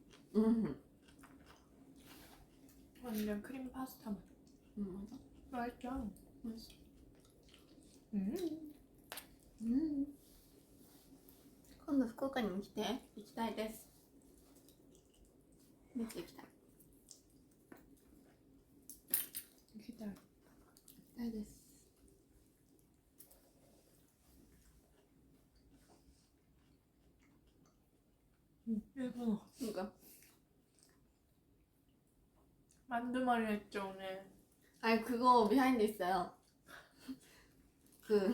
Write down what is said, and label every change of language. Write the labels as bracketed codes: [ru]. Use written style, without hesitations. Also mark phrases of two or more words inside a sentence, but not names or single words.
[ko] 음. 완전 크림 파스타 맛. 맞아. 맛있죠? 맛있어. 음. [ja] 今度福岡にも来て行きたいです。めっちゃ行きたい。行きたい。行きたいです。 [ko] 일본어. 그러니까. 만두말이 했죠 오늘. 아니 그거 비하인드 있어요. 그